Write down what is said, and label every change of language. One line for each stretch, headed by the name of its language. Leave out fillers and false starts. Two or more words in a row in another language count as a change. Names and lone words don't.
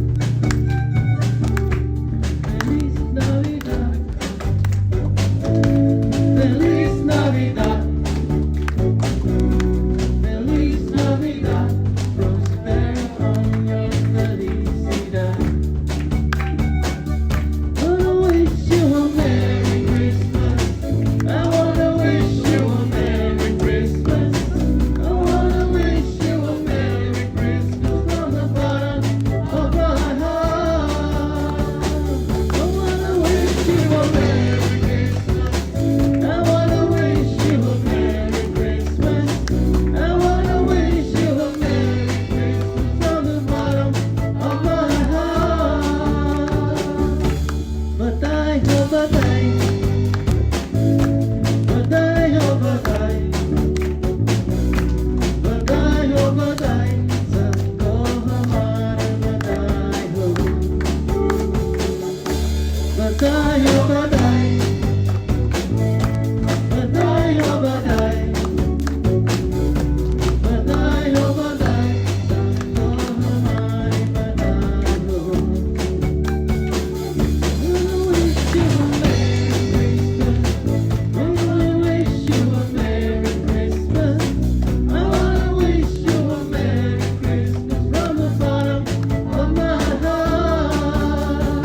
Spanish: Feliz Navidad. Feliz Navidad. Feliz Navidad. Prospero año felicidad.
English: I wanna wish you a Merry Christmas. I wanna wish you a Merry Christmas. I wanna wish you a Merry Christmas from the bottom of my heart. I wanna wish you a Merry Christmas. I wanna wish you a Merry Christmas. I wanna wish you a Merry Christmas from the bottom of my heart.
Hindi: बधाई हो बधाई, बधाई हो बधाई, बधाई हो बधाई, सबको हमारा बधाई हो. बधाई हो बधाई, बधाई हो बधाई, बधाई हो बधाई, सबको हमारी बधाई हो.
English: I wanna wish you a Merry Christmas. I wanna wish you a Merry Christmas from the bottom of my heart.